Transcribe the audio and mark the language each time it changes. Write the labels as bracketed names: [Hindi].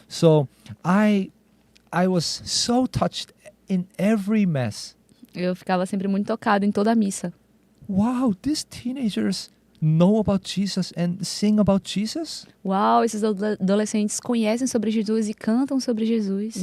[English] So I was so touched in every mass. [Portuguese] eu ficava sempre muito tocada em toda a missa. [English] Wow, these teenagers know about Jesus and sing about Jesus [Portuguese] Uau, esses adolescentes conhecem sobre Jesus e cantam sobre Jesus.